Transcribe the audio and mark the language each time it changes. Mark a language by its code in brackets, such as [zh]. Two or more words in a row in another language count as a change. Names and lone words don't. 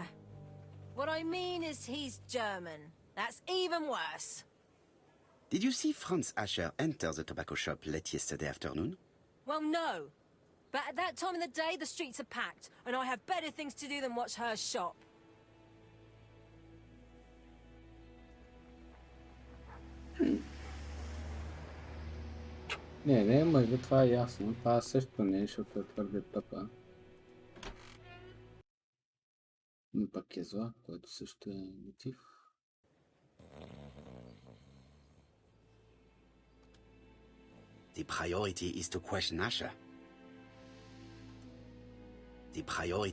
[en] What I mean is he's German. That's even worse. Did you see Franz Asher enter the tobacco shop late yesterday afternoon? Well, no. But at that time of the day, the streets are packed, and I have better things to do than watch her shop. [bg] Не, не, мъжа, това е ясно. Това също не, защото е твърде тъпа. Но пък е зла, което също е мотив. [en] The priority is to question Asher. The priority...